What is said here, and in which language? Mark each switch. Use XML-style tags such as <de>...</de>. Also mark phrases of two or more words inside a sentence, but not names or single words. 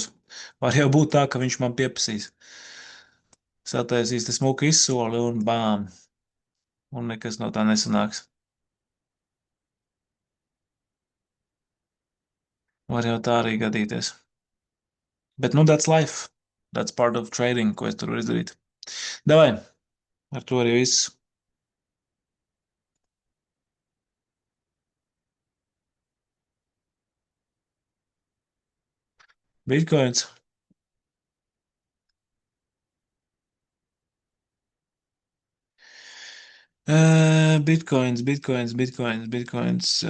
<lv>Var jau būt tā, ka viņš man pieprasīs. Sataisīs te smuku izsoli un bām. Un nekas no tā nesanāks. Var jau tā arī gadīties. Bet, nu,</lv> <en>that's life. That's part of trading,</en> <lv>ko es tur varu izdarīt. Davai, ar to arī viss. Bitcoins. Bitcoins.</lv>